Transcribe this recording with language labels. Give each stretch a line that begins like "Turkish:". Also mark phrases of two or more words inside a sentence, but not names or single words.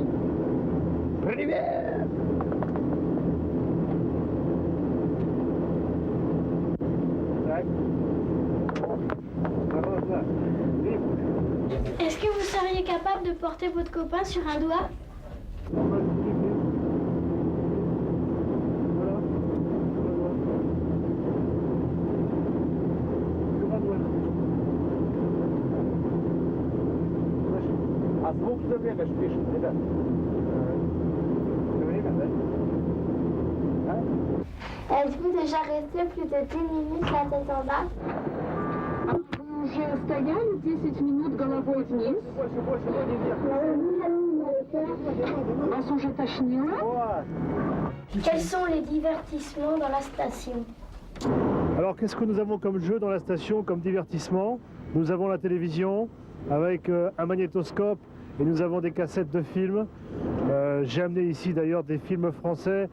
Russian: Привет! Так.
French: Est-ce que vous seriez capable de porter votre copain sur un doigt?
Russian: А звук все время ж пишет, ребят. Все время, да? А?
French: Êtes-vous déjà resté plus de 10 minutes la tête en bas?
Russian: Вы уже стояли 10 минут головой вниз? Вас уже тошнило?
French: Quels sont les divertissements dans la station? Alors qu'est-ce que nous avons comme jeu dans la station, comme divertissement? Nous avons la télévision avec un magnétoscope et nous avons des cassettes de films. J'ai amené ici d'ailleurs des films français.